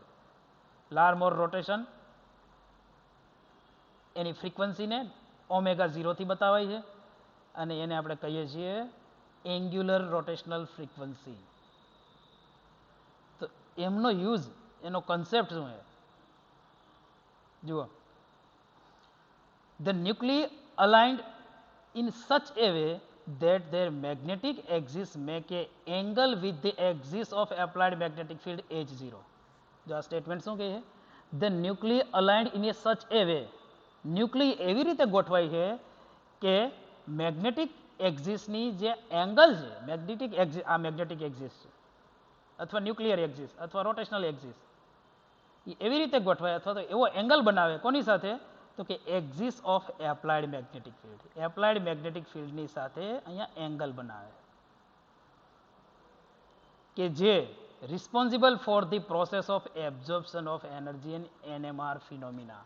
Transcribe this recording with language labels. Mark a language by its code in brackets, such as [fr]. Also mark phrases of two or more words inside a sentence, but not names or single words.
[gu] લારમોર રોટેશન એની ફ્રીક્વન્સીને ઓમેગા 0થી બતાવાય છે અને એને આપણે કહીએ છીએ [en] angular rotational frequency. [gu] તો એમનો યુઝ, એનો કન્સેપ્ટ શું છે જુઓ, [en] the nuclei aligned in such a way that their magnetic axis make a angle with the axis of applied magnetic field H0. [gu] જો આ સ્ટેટમેન્ટ શું કહે છે? [en] The nuclei aligned in a such a way, [gu] ન્યુક્લિય એવી રીતે ગોઠવાય છે કે [en] magnetic axisની [gu] જે એંગલ છે, [en] magnetic axis, [gu] આ [en] magnetic axis [gu] છે અથવા [en] nuclear axis [gu] અથવા [en] rotational axis, [gu] એ એવી રીતે ગોઠવાય અથવા તો એવો એંગલ બનાવે કોની સાથે? તો કે [en] axis of applied magnetic field, applied magnetic fieldની [gu] સાથે અહીંયા એંગલ બનાવે કે જે [en] responsible for the process of absorption of energy and NMR phenomena.